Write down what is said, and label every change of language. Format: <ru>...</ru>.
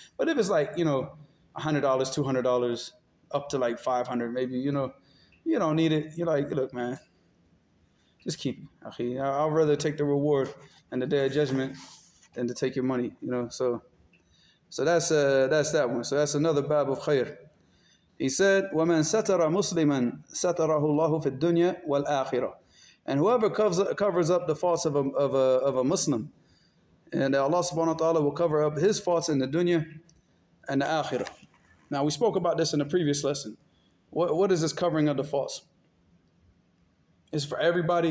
<en>But if it's like, you know, $100, $200, up to like 500, maybe, you know, you don't need it. You're like, look, man, just keep it. I'd rather take the reward and the day of judgment than to take your money, you know. So that's that one. So that's another bab of khair. He said,</en> <ar>وَمَنْ سَتَرَ مُسْلِمًا سَتَرَهُ اللَّهُ فِي الدُّنْيَا وَالْآخِرَةِ.</ar> <en>And whoever covers up the faults of a Muslim, and Allah subhanahu wa ta'ala will cover up his faults in the dunya and the akhirah. Now, we spoke about this in the previous lesson. What is this covering of the faults? Is it for everybody?</en>